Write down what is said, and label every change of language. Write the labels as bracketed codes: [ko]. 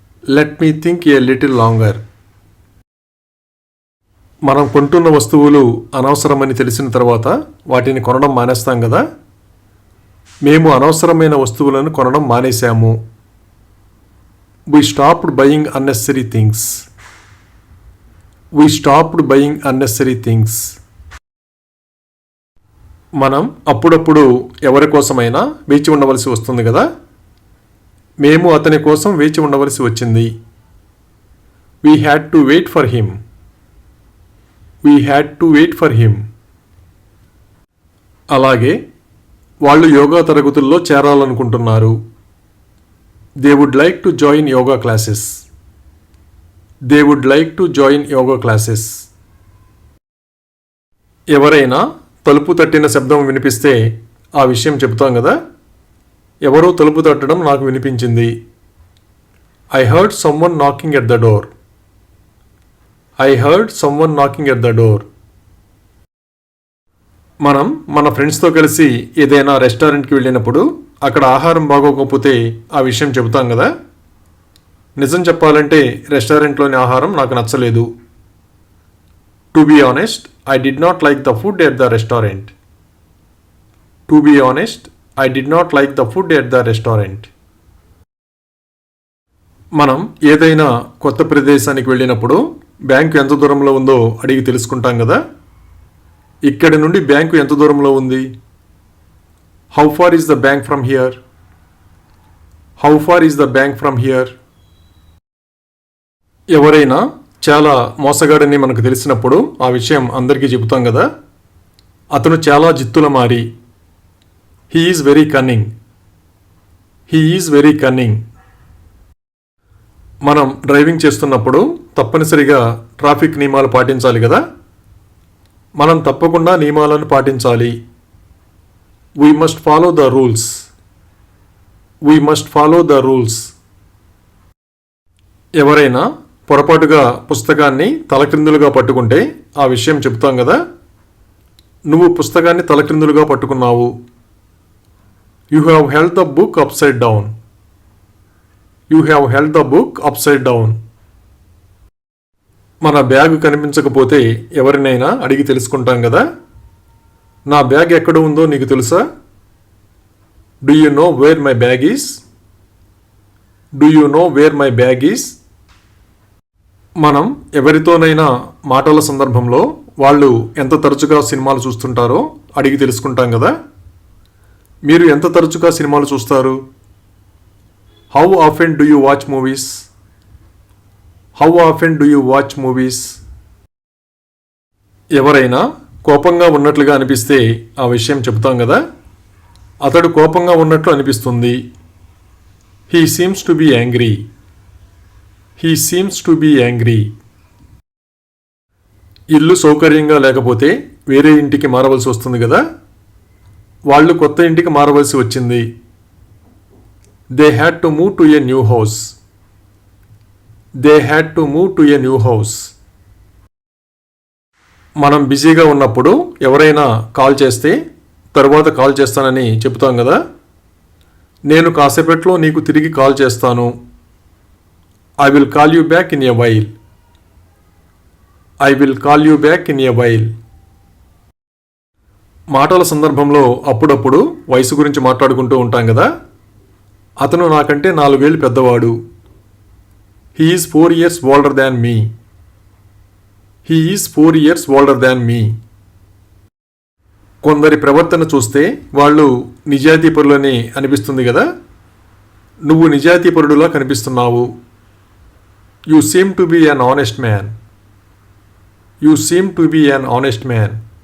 [en] Let me think a little longer. [te] మనం కొంటున్న వస్తువులు అనవసరమని తెలిసిన తర్వాత వాటిని కొనడం మానేస్తాం కదా. మేము అనవసరమైన వస్తువులను కొనడం మానేశాము. [en] We stopped buying unnecessary things. We stopped buying unnecessary things. [te] మనం అప్పుడప్పుడు ఎవరి కోసమైనా వేచి ఉండవలసి వస్తుంది కదా. మేము అతని కోసం వేచి ఉండవలసి వచ్చింది. [en] We had to wait for him. We had to wait for him. [te] అలాగే వాళ్ళు యోగా తరగతుల్లో చేరాలనుకుంటున్నారు. [en] They would like to join yoga classes. They would like to join yoga classes. [te] ఎవరైనా తలుపు తట్టిన శబ్దం వినిపిస్తే ఆ విషయం చెబుతాం కదా. ఎవరో తలుపు తట్టడం నాకు వినిపించింది. [en] I heard someone knocking at the door. I heard someone knocking at the door. [te] మనం మన ఫ్రెండ్స్తో కలిసి ఏదైనా రెస్టారెంట్కి వెళ్ళినప్పుడు అక్కడ ఆహారం బాగోకపోతే ఆ విషయం చెబుతాం కదా. నిజం చెప్పాలంటే రెస్టారెంట్లోని ఆహారం నాకు నచ్చలేదు. [en] To be honest, I did not like the food at the restaurant. To be honest, I did not like the food at the restaurant. [te] మనం ఏదైనా కొత్త ప్రదేశానికి వెళ్ళినప్పుడు బ్యాంకు ఎంత దూరంలో ఉందో అడిగి తెలుసుకుంటాం కదా. ఇక్కడి నుండి బ్యాంకు ఎంత దూరంలో ఉంది? [en] How far is the bank from here? How far is the bank from here? [te] ఎవరైనా చాలా మోసగాడని మనకు తెలిసినప్పుడు ఆ విషయం అందరికీ చెబుతాం కదా. అతను చాలా జిత్తులమారి. [en] He is very cunning. He is very cunning. [te] మనం డ్రైవింగ్ చేస్తున్నప్పుడు తప్పనిసరిగా ట్రాఫిక్ నియమాలు పాటించాలి కదా. మనం తప్పకుండా నియమాలను పాటించాలి. [en] We must follow the rules. We must follow the rules. [te] ఎవరైనా పొరపాటుగా పుస్తకాన్ని తలక్రిందులుగా పట్టుకుంటే ఆ విషయం చెప్తాం కదా. నువ్వు పుస్తకాన్ని తలక్రిందులుగా పట్టుకున్నావు. [en] You have held the book upside down. You have held the book upside down. [te] మన బ్యాగ్ కనిపించకపోతే ఎవరినైనా అడిగి తెలుసుకుంటాం కదా. నా బ్యాగ్ ఎక్కడ ఉందో నీకు తెలుసా? [en] Do you know where my bag is? Do you know where my bag is? [te] మనం ఎవరితోనైనా మాటల సందర్భంలో వాళ్ళు ఎంత తరచుగా సినిమాలు చూస్తుంటారో అడిగి తెలుసుకుంటాం కదా. మీరు ఎంత తరచుగా సినిమాలు చూస్తారు? [en] How often do you watch movies? How often do you watch movies? [te] ఎవరైనా కోపంగా ఉన్నట్లుగా అనిపిస్తే ఆ విషయం చెబుతాం కదా. అతడు కోపంగా ఉన్నట్లు అనిపిస్తుంది. [en] He seems to be angry. He seems to be angry. [te] ఇల్లు సౌకర్యంగా లేకపోతే వేరే ఇంటికి మారవలసి వస్తుంది కదా. వాళ్ళు కొత్త ఇంటికి మారవలసి వచ్చింది. [en] They had to move to a new house. They had to move to a new house. [te] మనం బిజీగా ఉన్నప్పుడు ఎవరైనా కాల్ చేస్తే తరువాత కాల్ చేస్తానని చెప్తాం కదా. నేను కాసేపట్లో నీకు తిరిగి కాల్ చేస్తాను. [en] I will call you back in a while. I will call you back in a while. [te] మాటల సందర్భంలో అప్పుడప్పుడు వయసు గురించి మాట్లాడుకుంటూ ఉంటాం కదా. అతను నాకంటే 4 ఏళ్ళు పెద్దవాడు. [en] He is 4 years older than me. He is 4 years older than me. [te] కొందరి ప్రవర్తన చూస్తే వాళ్ళు నిజాయితీపరులని అనిపిస్తుంది కదా. నువ్వు నిజాయితీపరుడులా కనిపిస్తున్నావు. [en] You seem to be an honest man. You seem to be an honest man.